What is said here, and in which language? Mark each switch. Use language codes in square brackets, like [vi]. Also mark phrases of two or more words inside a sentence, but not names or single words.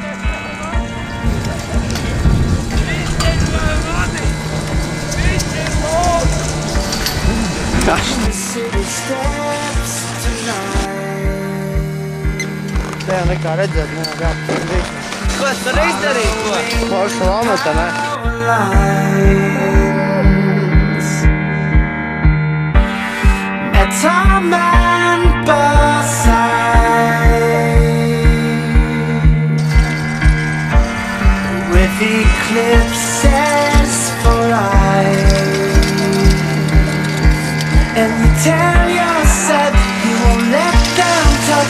[lv] Tā jau nekā redzēt, nenāk apkārt. Ko tu tur izdarīji, ko? Forša lamata, ne? [en] Met our man beside, with eclipses for eyes, and you tell yourself you won't let them touch.